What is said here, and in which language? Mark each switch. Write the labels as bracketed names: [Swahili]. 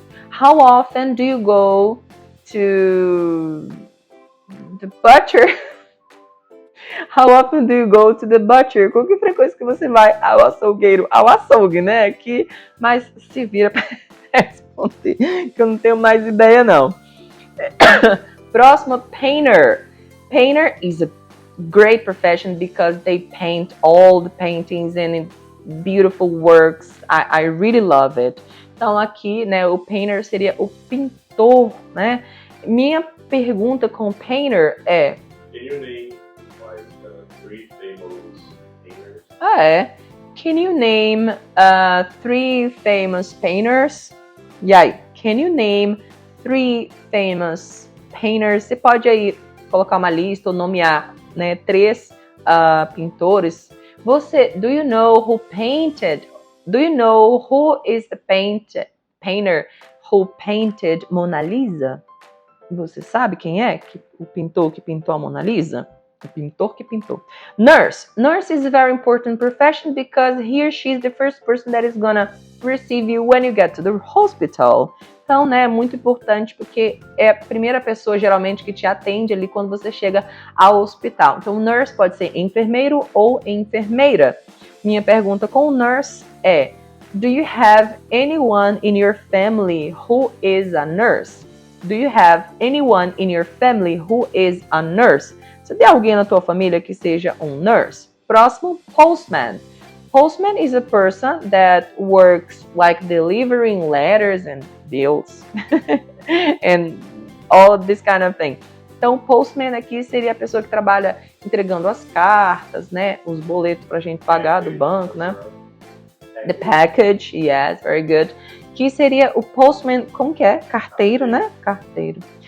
[English] How often do you go to the butcher? How often do you go to the butcher? [Portuguese] Com que frequência que você vai ao açougueiro? Ao açougue, né? Aqui, mas se vira para responder, que eu não tenho mais ideia, não. Próximo, painter. [English] Painter is a great profession because they paint all the paintings and beautiful works. I really love it. [Portuguese] Então aqui, né, o painter seria o pintor, né? Minha pergunta com painter é... [English] Can you name like 3 famous painters? Can you name 3 famous painters? [Portuguese] E aí, [English] can you name 3 famous painters? [Portuguese] Você pode aí colocar uma lista ou nomear, né, 3 pintores. [English] Do you know who painted? Do you know who is the painter who painted Mona Lisa? [Portuguese] Você sabe quem é o pintor que pintou a Mona Lisa? O pintor que pintou. Nurse. [English] Nurse is a very important profession because he or she is the first person that is gonna receive you when you get to the hospital. [Portuguese] Então, né, é muito importante porque é a primeira pessoa geralmente que te atende ali quando você chega ao hospital. Então, nurse pode ser enfermeiro ou enfermeira. Minha pergunta com nurse é: [English] do you have anyone in your family who is a nurse? Do you have anyone in your family who is a nurse? [Portuguese] Você tem alguém na tua família que seja um nurse? Próximo, postman. [English] Postman is a person that works like delivering letters and bills and all this kind of thing. [Portuguese] Então, postman aqui seria a pessoa que trabalha entregando as cartas, né? Os boletos pra gente pagar do banco, né? [English] The package, yes, very good. [Portuguese] Que seria o postman, como que é? Carteiro, né? Carteiro.